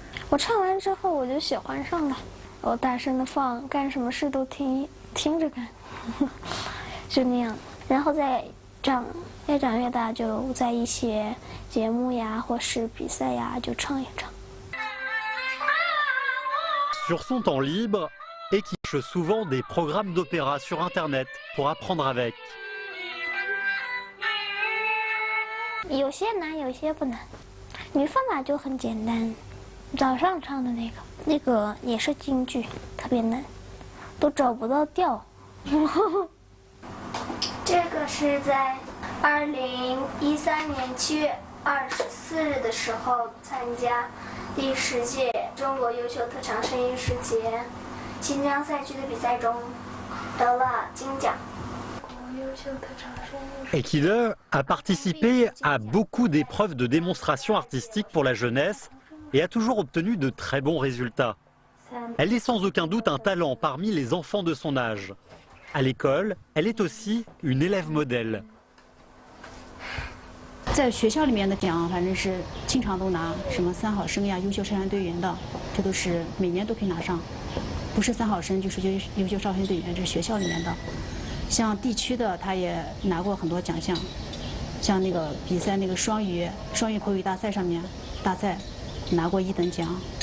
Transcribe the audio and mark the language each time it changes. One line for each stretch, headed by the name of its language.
Chinese: 我唱完之后我就喜欢上了，我大声的放，干什么事都听着干，就那样。然后越长越大，就在一些节目呀或是比赛呀就唱一唱。
French: Sur son temps libre, Eki cherche souvent des programmes d'opéra sur Internet pour apprendre avec.
Chinese: 有些难，有些不难。女方法就很简单，早上唱的那个也是京剧，特别难，都找不到调。这个是在2013年7月24日的时候参加第10届中国优秀特长声音艺术节新疆赛区的比赛中得了金奖。
French: Ekide a participé à beaucoup d'épreuves de démonstration artistique pour la jeunesse et a toujours obtenu de très bons résultats. Elle est sans aucun doute un talent parmi les enfants de son âge. À l'école, elle est aussi une élève modèle.
Chinese: 在学校里面的奖，反正是经常都拿，什么3好生呀、优秀少先队员的，这都是每年都可以拿上。不是3好生就是优秀少先队员，这是学校里面的。像地区的，他也拿过很多奖项，像那个比赛那个双语口语大赛上面大赛拿过1等奖。